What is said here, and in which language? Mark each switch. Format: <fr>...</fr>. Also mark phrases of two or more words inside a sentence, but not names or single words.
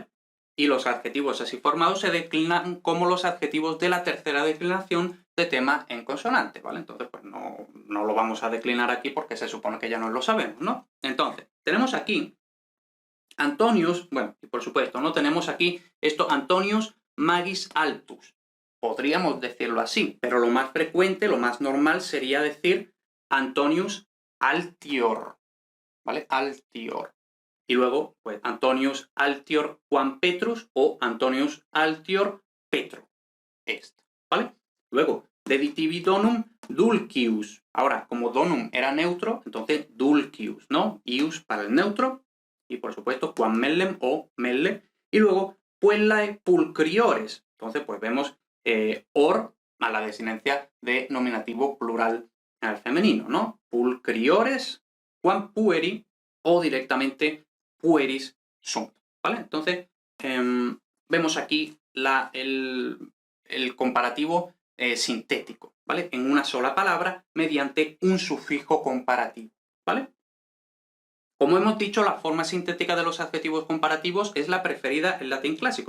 <es>Y los adjetivos así formados se declinan como los adjetivos de la tercera declinación de tema en consonante, ¿vale? Entonces, pues no lo vamos a declinar aquí porque se supone que ya no lo sabemos, ¿no? Entonces, tenemos aquí Antonius, bueno, y por supuesto, ¿no? Tenemos aquí esto,</es> <la>Antonius magis altus.</la> <es>Podríamos decirlo así, pero lo más frecuente, lo más normal sería decir</es> <la>Antonius altior,</la> <es>¿vale?</es> <la>Altior.</la> <es>Y luego, pues,</es> <la>Antonius altior Juan Petrus o Antonius altior Petro est, ¿vale? Luego, deditivi donum dulcius.</la> <es>Ahora, como donum era neutro, entonces dulcius, ¿no? Ius para el neutro. Y por supuesto,</es> <la>quam mellem</la> <es>o melle. Y luego,</es> <la>puellae pulcriores.</la> <es>Entonces, pues vemos or a la desinencia de nominativo plural al femenino, ¿no?</es> <la>Pulcriores, quam pueri</la> <es>o directamente</es> <la>pueris sunt,</la> <es>¿vale? Entonces, vemos aquí el comparativo sintético, ¿vale? En una sola palabra mediante un sufijo comparativo, ¿vale? Como hemos dicho, la forma sintética de los adjetivos comparativos es la preferida en latín clásico.</es>